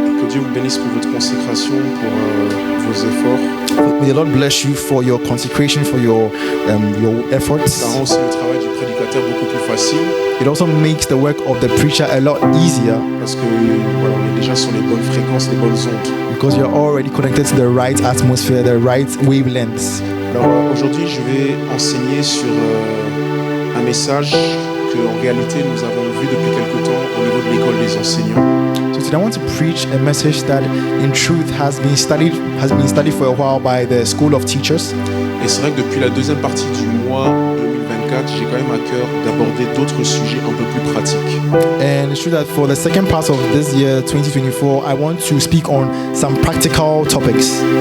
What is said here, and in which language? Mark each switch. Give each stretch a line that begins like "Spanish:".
French: Dieu vous bénisse pour votre consécration, pour vos efforts.
English: May the Lord bless you for your consecration, for your efforts.
French: Ça rend aussi le travail du prédicateur beaucoup plus facile.
English: It also makes the work of the preacher a lot easier
French: Parce que voilà, on est déjà sur les bonnes fréquences, les bonnes ondes.
English: because you're already connected to the right atmosphere, the right wavelengths.
French: Alors aujourd'hui, je vais enseigner sur un message que en réalité nous avons vu depuis quelque temps au niveau de l'école des enseignants.
English: So today I want to preach a message that in truth has been studied for a while by the School of Teachers.
French: Et c'est vrai que depuis la deuxième partie du mois 2024, j'ai quand même à cœur d'aborder d'autres sujets un peu plus pratiques.
English: And it's true that for the second part of this year, 2024, I want to speak on some practical topics.